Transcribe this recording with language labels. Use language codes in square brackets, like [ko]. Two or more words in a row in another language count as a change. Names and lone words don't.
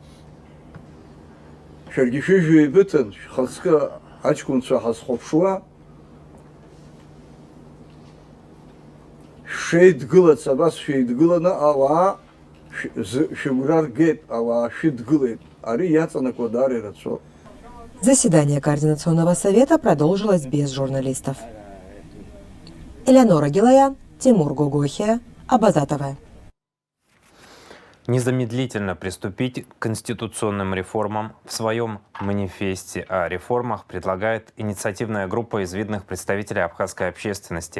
[ab] Шәаргьы шәыжәҩа еибыҭан, шәхаҵкы аҷкәынцәа ҳазхәаԥшуа, шәеидгылац абас шәеидгыланы ауаа шәыгәра ргеит, ауаа шәыдгылеит. Ари иаҵанакуа даара ирацәоуп. [ru] Заседание Координационного совета продолжилось без журналистов. Элеонора Гилаян, Тимур Гугухи, Абаза ТВ. Незамедлительно приступить к конституционным реформам в своем манифесте о реформах предлагает инициативная группа из видных представителей абхазской общественности.